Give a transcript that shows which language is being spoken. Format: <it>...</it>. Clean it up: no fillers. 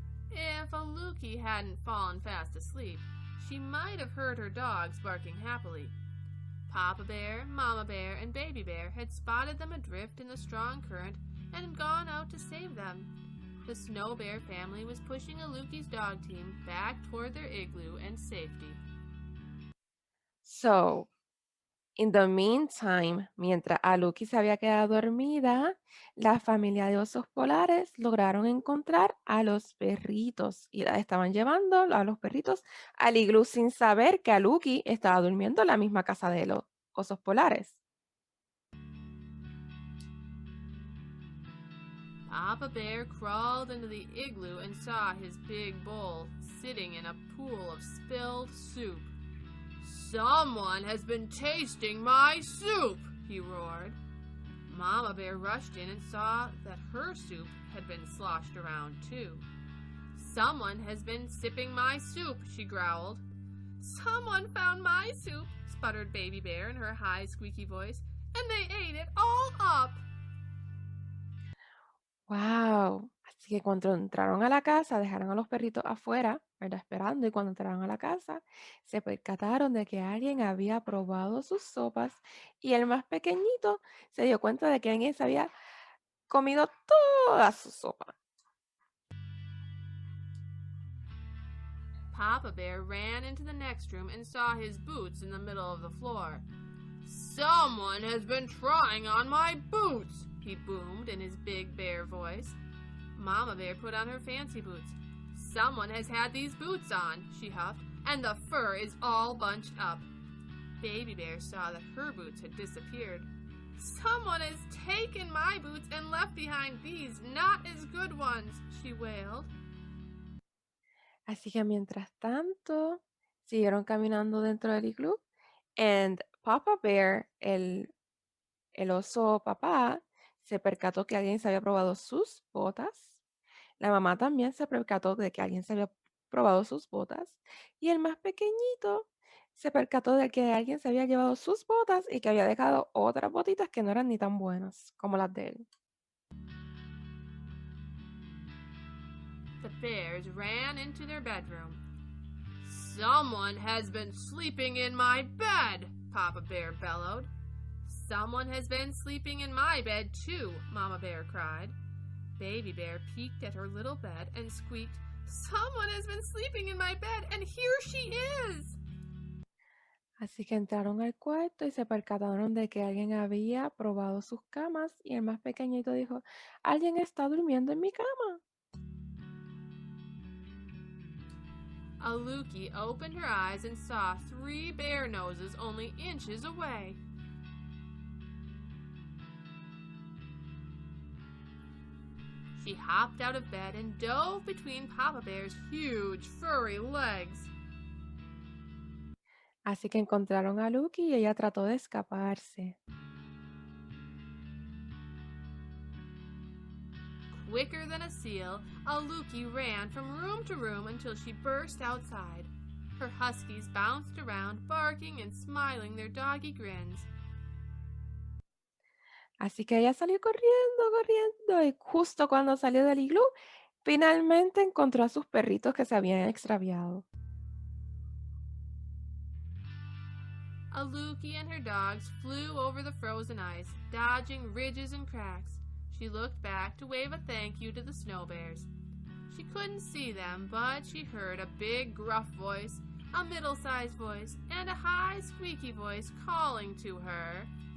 <en>If Aluki hadn't fallen fast asleep, she might have heard her dogs barking happily. Papa Bear, Mama Bear, and Baby Bear had spotted them adrift in the strong current and had gone out to save them. The Snow Bear family was pushing Aluki's dog team back toward their igloo and safety. So, in the meantime,</en> <es>mientras Aluki se había quedado dormida, la familia de osos polares lograron encontrar a los perritos y la estaban llevando a los perritos al iglú sin saber que Aluki estaba durmiendo en la misma casa de los osos polares.</es> <en>Papa Bear crawled into the igloo and saw his big bowl sitting in a pool of spilled soup. Someone has been tasting my soup, he roared. Mama Bear rushed in and saw that her soup had been sloshed around too. Someone has been sipping my soup, she growled. Someone found my soup, sputtered Baby Bear in her high, squeaky voice, and they ate it all up. ¡Wow!</en> <es>Así que cuando entraron a la casa, dejaron a los perritos afuera, ¿verdad? Esperando, y cuando entraron a la casa, se percataron de que alguien había probado sus sopas y el más pequeñito se dio cuenta de que alguien se había comido toda su sopa.</es> <en>Papa Bear ran into the next room and saw his boots in the middle of the floor. Someone has been trying on my boots, he boomed in his big bear voice. Mama Bear put on her fancy boots. Someone has had these boots on, she huffed, and the fur is all bunched up. Baby Bear saw that her boots had disappeared. Someone has taken my boots and left behind these not as good ones, she wailed.</en> <es>Así que mientras tanto, siguieron caminando dentro del iglú</es> <en>and Papa Bear,</en> <es>el oso papá, se percató que alguien se había probado sus botas. La mamá también se percató de que alguien se había probado sus botas. Y el más pequeñito se percató de que alguien se había llevado sus botas y que había dejado otras botitas que no eran ni tan buenas como las de él.</es> <en>The bears ran into their bedroom. Someone has been sleeping in my bed, Papa Bear bellowed. Someone has been sleeping in my bed too, Mama Bear cried. Baby Bear peeked at her little bed and squeaked, Someone has been sleeping in my bed, and here she is!</en> <es>Así que entraron al cuarto y se percataron de que alguien había probado sus camas y el más pequeñito dijo, alguien está durmiendo en mi cama.</es> <en>Aluki opened her eyes and saw 3 bear noses only inches away. She hopped out of bed and dove between Papa Bear's huge, furry legs.</en> <es>Así que encontraron a Lucky y ella trató de escaparse.</es> <en>Quicker than a seal, Aluki ran from room to room until she burst outside. Her huskies bounced around, barking and smiling their doggy grins.</en> <es>Así que ella salió corriendo y justo cuando salió del iglú, finalmente encontró a sus perritos que se habían extraviado.</es> <en>Aluki and her dogs flew over the frozen ice, dodging ridges and cracks. She looked back to wave a thank you to the snow bears. She couldn't see them, but she heard a big gruff voice, a middle-sized voice, and a high squeaky voice calling to her.</en>